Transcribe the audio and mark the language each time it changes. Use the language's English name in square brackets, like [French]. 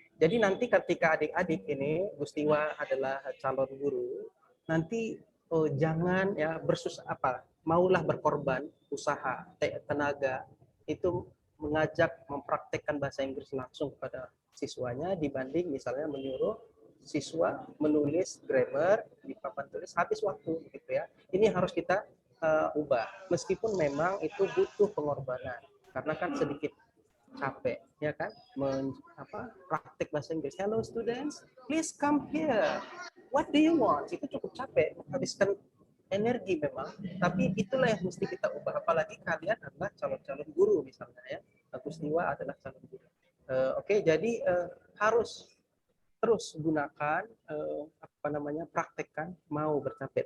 [Indonesian] Jadi nanti ketika adik-adik ini, Gustiwa adalah calon guru, nanti jangan ya maulah berkorban usaha, tenaga itu mengajak mempraktekkan bahasa Inggris langsung kepada siswanya, dibanding misalnya menyuruh siswa menulis grammar di papan tulis habis waktu gitu ya. Ini harus kita ubah, meskipun memang itu butuh pengorbanan karena kan sedikit capek ya kan, praktek bahasa Inggris. [English] Hello students, please come here. What do you want? [Indonesian] Itu cukup capek, menghabiskan energi memang, tapi itulah yang mesti kita ubah. Apalagi kalian adalah calon-calon guru misalnya ya. Gustiwa adalah calon guru. Oke, jadi harus terus gunakan praktekkan, mau bercapek.